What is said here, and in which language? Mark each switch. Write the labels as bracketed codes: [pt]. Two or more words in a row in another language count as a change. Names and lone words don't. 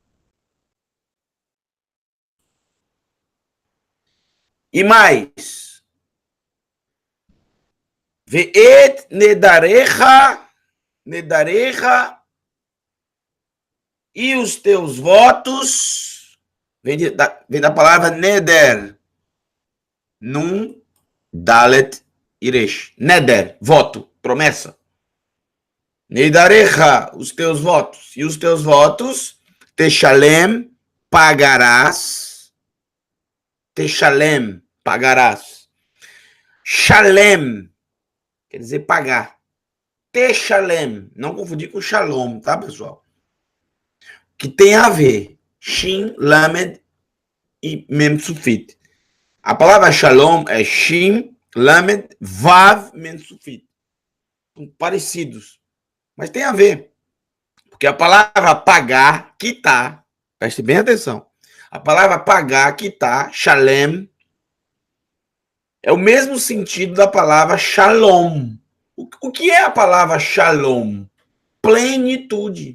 [pt] E mais, [he] ואת נדריך, [pt] e os teus votos, vem da palavra neder, num, dalet, iresh, neder, voto, promessa. Nedarecha, os teus votos, e os teus votos, teshalem, pagarás, teshalem, pagarás. Shalem, quer dizer pagar. Teshalem, não confundir com shalom, tá, pessoal? Que tem a ver, shin, lamed e [he] מם סופית. [pt] A palavra shalom é shin, lamed, vav, [he] מם סופית. [pt] São parecidos, mas tem a ver. Porque a palavra pagar, quitar, preste bem atenção. A palavra pagar, quitar, shalem, é o mesmo sentido da palavra shalom. O que é a palavra shalom? Plenitude.